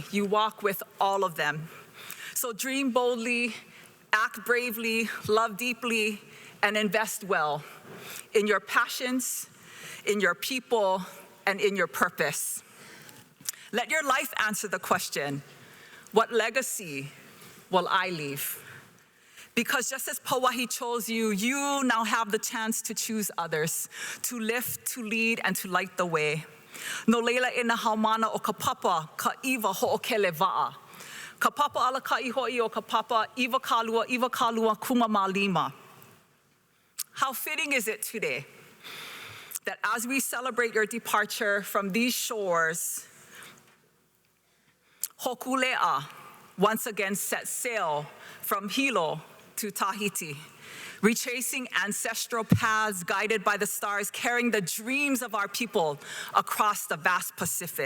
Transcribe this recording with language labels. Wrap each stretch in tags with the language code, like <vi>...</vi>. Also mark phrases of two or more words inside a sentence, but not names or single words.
<en>You walk with all of them. So dream boldly, act bravely, love deeply, and invest well in your passions, in your people, and in your purpose. Let your life answer the question, what legacy will I leave? Because just as Pauahi chose you, you now have the chance to choose others, to lift, to lead, and to light the way.</en> <haw>No leila ina haumana o ka papa Kaʻiwahoʻokelewaʻa. Ka papa ala kaʻi hoʻi o ka papa iwa kalua kumama lima.</haw> <en>How fitting is it today that as we celebrate your departure from these shores, Hokulea once again set sail from Hilo to Tahiti, retracing ancestral paths guided by the stars, carrying the dreams of our people across the vast Pacific.</en>